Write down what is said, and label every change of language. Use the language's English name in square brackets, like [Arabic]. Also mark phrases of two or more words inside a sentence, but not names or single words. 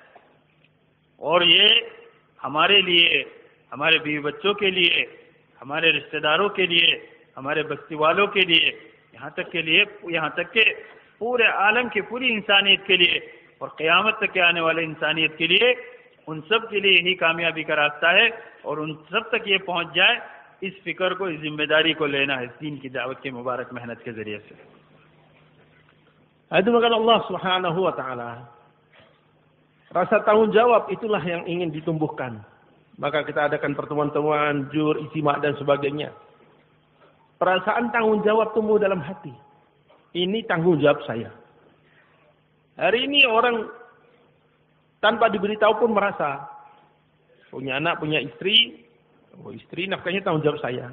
[Urdu] اور یہ ہمارے لیے، ہمارے بیوی بچوں کے لیے، ہمارے رشتہ داروں کے لیے، ہمارے بستی والوں کے لیے، یہاں تک کہ پورے عالم کی پوری انسانیت کے لیے، اور قیامت تک کے آنے والے انسانیت کے لیے، ان سب کے لیے یہی کامیابی کا راستہ ہے، اور ان سب تک یہ پہنچ جائے، اس فکر کو، اس ذمہ داری کو لینا ہے اس دین کی دعوت کی مبارک محنت کے ذریعے سے۔ [Indonesian] Itu maka [Arabic] الله سبحانه وتعالى. [Indonesian] Rasa tanggung jawab itulah yang ingin ditumbuhkan. Maka kita adakan pertemuan-pertemuan, jur, ijtima' dan sebagainya. Perasaan tanggung jawab tumbuh dalam hati. Ini tanggung jawab saya. Hari ini orang tanpa diberitahu pun merasa punya anak, punya istri, istri nafkahnya tanggung jawab saya.